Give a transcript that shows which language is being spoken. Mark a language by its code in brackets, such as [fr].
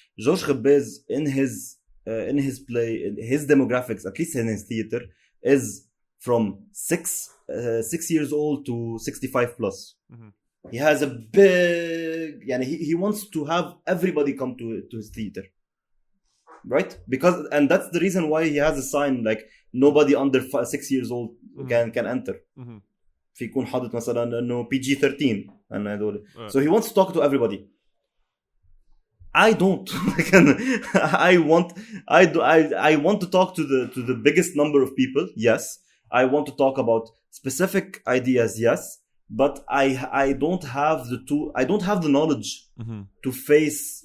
[en] George Khabbaz, in his play, his demographics, at least in his theater, is from 6 years old to 65 plus. He has a big, he wants to have everybody come to his theater, right? And that's the reason why he has a sign like nobody under 6 years old can enter. [ar] في يكون حاطط مثلا انه PG-13 and هذول. [en] So he wants to talk to everybody. I don't. I want to talk to the biggest number of people. Yes, I want to talk about specific ideas. Yes, but I don't have the knowledge to face.